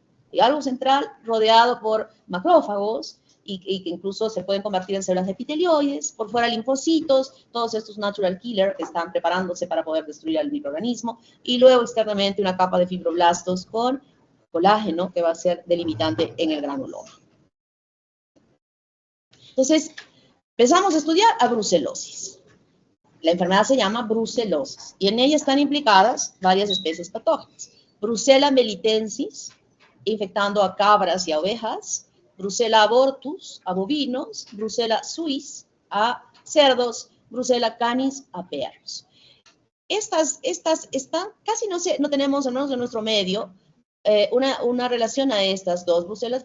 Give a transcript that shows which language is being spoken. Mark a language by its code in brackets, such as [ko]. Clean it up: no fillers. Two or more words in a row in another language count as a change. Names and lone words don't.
[es] Y algo central rodeado por macrófagos y que incluso se pueden convertir en células epitelioides, por fuera linfocitos, todos estos [en] natural killers [es] que están preparándose para poder destruir al microorganismo, y luego externamente una capa de fibroblastos con colágeno que va a ser delimitante en el granuloma. Entonces, empezamos a estudiar a brucelosis. La enfermedad se llama brucelosis y en ella están implicadas varias especies patógenas. Brucella melitensis, infectando a cabras y a ovejas, Brucella abortus a bovinos, Brucella suis a cerdos, Brucella canis a perros. Estas están, casi no tenemos, al menos en nuestro medio, una relación a estas dos brucelas.